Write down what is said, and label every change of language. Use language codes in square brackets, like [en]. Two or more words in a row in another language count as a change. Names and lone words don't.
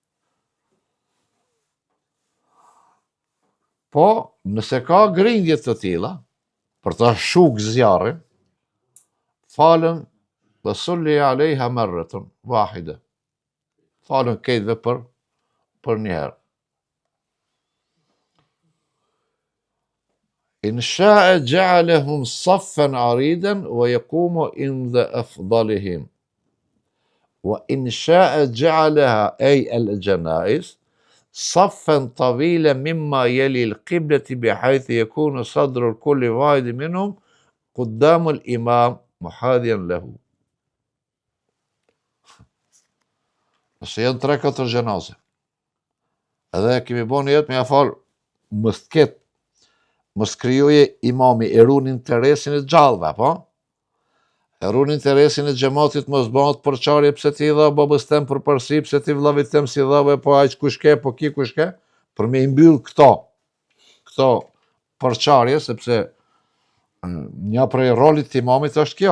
[sq] Po, nëse ka grindje të tilla, për ta shuk zjarrin, falën dhe [ar] صلوا عليها مرة واحدة. [sq] Falën këtëve për një herë. [ar] إن شاء جعلهم صفا عريضا ويقوم عند أفضلهم وإن شاء جعلها أي الجنائز صفا طويلا مما يلي القبلة بحيث يكون صدر كل واحد منهم قدام الإمام محاذيا له. [sq] Nëse janë 3-4 xhenoze, edhe kemi bënë jetë me ja falë, mos krijoje imami, e ruan interesin e gjallëve, po? E ruan interesin e xhamatit, mos bëhet përçarje pse ti dha babës tem përparësi, pse ti vllavit tem si dhave, po aq kush ke, po ki kush ke, për me i mbyll këto përçarje, sepse një prej rolit të imamit është kjo.